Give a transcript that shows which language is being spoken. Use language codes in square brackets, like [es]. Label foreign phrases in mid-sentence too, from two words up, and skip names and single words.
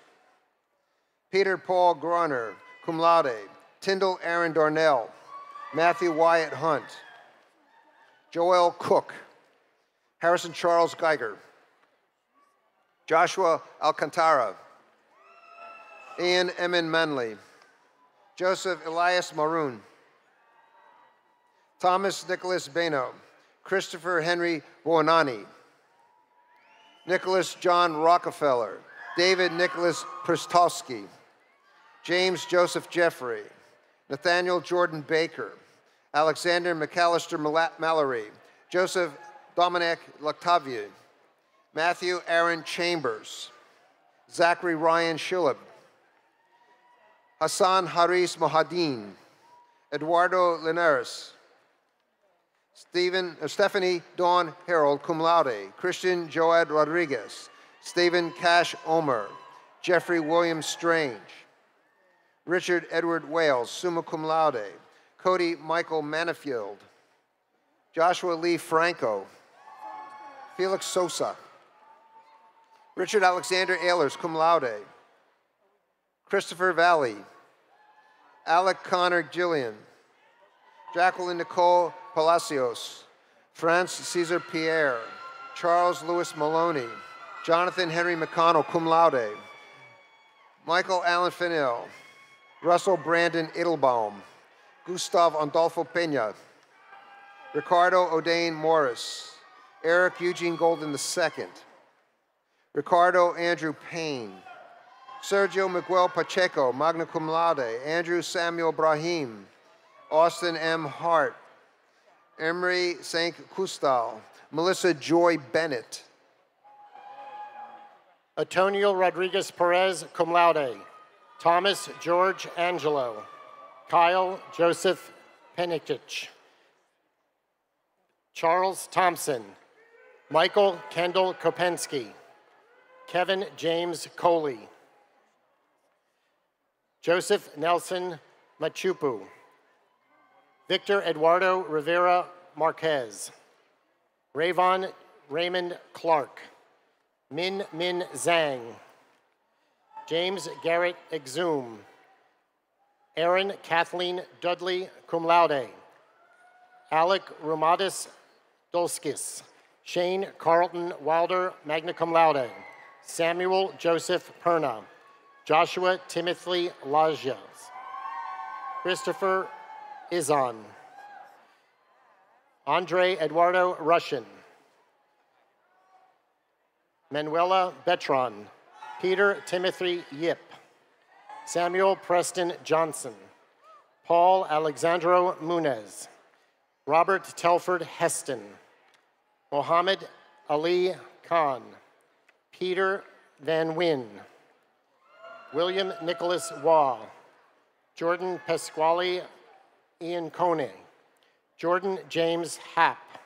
[en] Peter Paul Groner, [la] cum laude. [en] Tyndall Aaron Darnell. Matthew Wyatt Hunt. Joel Cook. Harrison Charles Geiger. Joshua Alcantara. Ian Emin Manley. Joseph Elias Maroon. Thomas Nicholas Beno. Christopher Henry Buonani. Nicholas John Rockefeller. David Nicholas Pristowski. James Joseph Jeffrey. Nathaniel Jordan Baker. Alexander McAllister Mallory. Joseph Dominic Lactavier. Matthew Aaron Chambers. Zachary Ryan Schilleb. Hassan Haris Mohadin. Eduardo Linares. Stephanie Dawn Harold, [la] cum laude. [en] Christian Joad Rodriguez. Stephen Cash Omer. Jeffrey William Strange. Richard Edward Wales, [la] summa cum laude. [en] Cody Michael Manifield. Joshua Lee Franco. Felix Sosa. Richard Alexander Ehlers, [la] cum laude. [en] Christopher Valley. Alec Connor Gillian. Jacqueline Nicole Palacios. France Cesar Pierre. Charles Louis Maloney. Jonathan Henry McConnell, [la] cum laude. [en] Michael Allen Fennell. Russell Brandon Edelbaum. Gustav Andolfo Peña. Ricardo O'Dane Morris. Eric Eugene Golden II. Ricardo Andrew Payne. Sergio Miguel Pacheco, [la] magna cum laude. [en] Andrew Samuel Brahim. Austin M. Hart. Emery St. Custal. Melissa Joy Bennett. Antonio Rodriguez Perez, [la] cum laude. [en] Thomas George Angelo. Kyle Joseph Penikich. Charles Thompson. Michael Kendall Kopensky. Kevin James Coley. Joseph Nelson Machupu. Victor Eduardo Rivera Marquez. Rayvon Raymond Clark. Min Min Zhang. James Garrett Exum. Aaron Kathleen Dudley, [la] cum laude. [en] Alec Romadis Dolskis. Shane Carlton Wilder, [la] magna cum laude. [en] Samuel Joseph Perna. Joshua Timothy Lajas. Christopher Izon. Andre Eduardo Russian. Manuela Betron, Peter Timothy Yip, Samuel Preston Johnson, Paul Alexandro Munez, Robert Telford Heston, Mohammed Ali Khan, Peter Van Wyn, William Nicholas Waugh, Jordan Pasquale Iancone, Jordan James Happ,